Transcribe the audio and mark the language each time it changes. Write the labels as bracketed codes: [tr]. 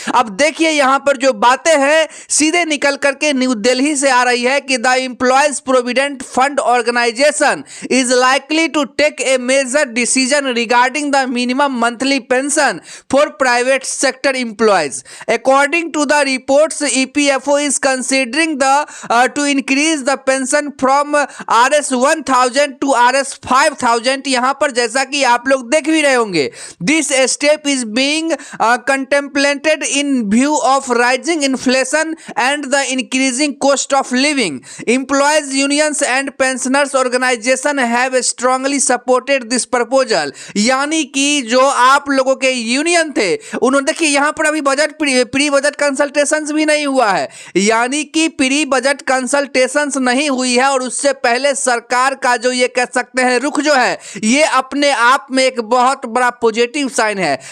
[hi] अब देखिए यहाँ पर जो बातें हैं सीधे निकल करके न्यू दिल्ली से आ रही है कि [en] The employees provident fund organisation is likely to take a major decision regarding the minimum monthly pension for private sector employees. According to the reports EPFO is considering to increase the pension from RS 1000 to RS 5000। [hi] यहाँ पर जैसा कि आप लोग देख भी रहे होंगे, [en] this step is being contemplated in view of rising inflation and the increasing cost of living. Employees unions and pensioners organization have strongly supported this proposal। [hi] यानी कि जो आप लोगों के यूनियन थे उन्होंने, देखिए यहाँ पर अभी बजट प्री बजट कंसल्टेशंस भी नहीं हुआ है, यानी कि प्री बजट कंसल्टेशंस नहीं हुई है और उससे पहले सरकार का जो ये कह सकते हैं रुख जो है ये अपने आप में एक बहुत बड़ा पॉजिटिव साइन है।